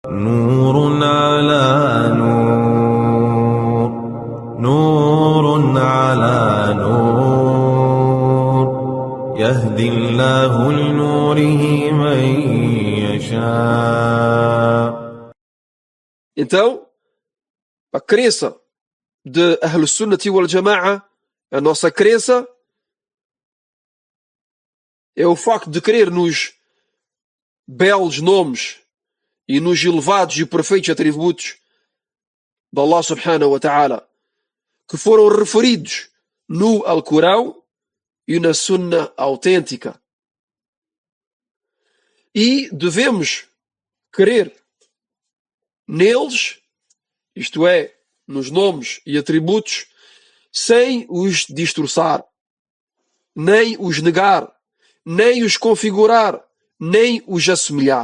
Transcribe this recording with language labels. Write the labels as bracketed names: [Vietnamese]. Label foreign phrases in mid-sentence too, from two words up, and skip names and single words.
[Arabic] نور على نور، نور على نور، يهدي الله لنوره من يشاء. [Portuguese] Então, a crença de [Arabic] أهل السنة والجماعة, [Portuguese] a nossa crença, é o facto de crer nos belos nomes e nos elevados e perfeitos atributos de Allah [Arabic] سبحانه وتعالى, [Portuguese] que foram referidos no Alcorão e na Sunna autêntica. E devemos crer neles, isto é, nos nomes e atributos, sem os distorçar, nem os negar, nem os configurar, nem os assemelhar.